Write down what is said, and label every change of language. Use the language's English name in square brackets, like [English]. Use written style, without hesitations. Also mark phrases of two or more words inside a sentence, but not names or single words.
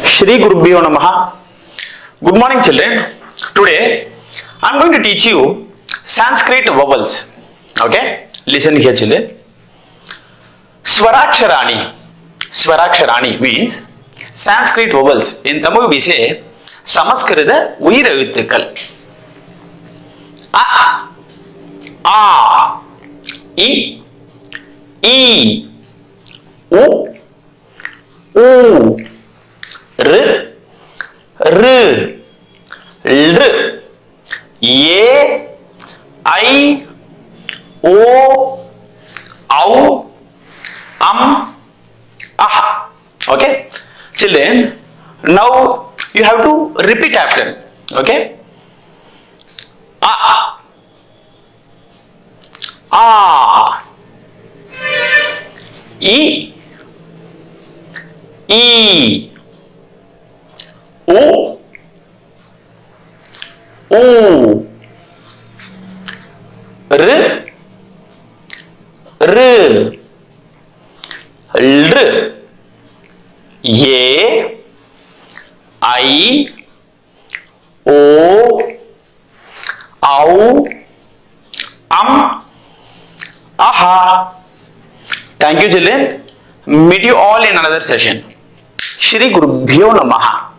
[Sanskrit] Shri Gurubhyo Namaha. [English] Good morning, children. Today I am going to teach you Sanskrit vowels. Okay, listen here, children. Swaraksharani. Swaraksharani means Sanskrit vowels. In Tamil we say [Tamil] சமஸ்கிருத உயிரெழுத்துக்கள். [Sanskrit] A, A, I, E, U, U, R, R, L, A, I, O, Au, Ah. [English] Okay, children, now you have to repeat after. [Sanskrit] Okay, A, A, E, E, O, O, R, R, L, A, I, O, Au, Aha. [English] Thank you, children. Meet you all in another session. [Sanskrit] Shri Gurubhyo Namaha.